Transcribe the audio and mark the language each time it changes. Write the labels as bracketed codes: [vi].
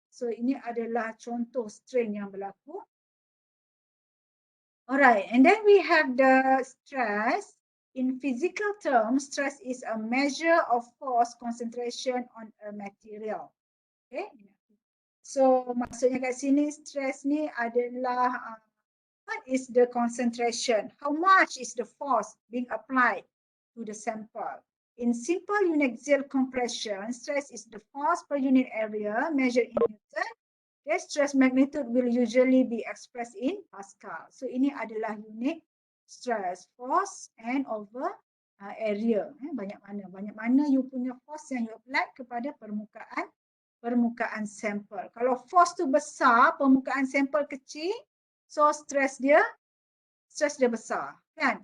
[ms] So ini adalah contoh strain yang berlaku. [en] Alright, and then we have the stress. In physical terms, stress is a measure of force concentration on a material. [ms] Okay, so maksudnya kat sini stress ni adalah [en] what is the concentration? How much is the force being applied to the sample? In simple uniaxial compression, stress is the force per unit area measured in Newton. Okay, stress magnitude will usually be expressed in Pascal. [ms] So ini adalah unit stress, force and over area. Banyak mana you punya force yang you apply kepada permukaan sampel. Kalau force tu besar, permukaan sampel kecil, so stress dia besar. Kan?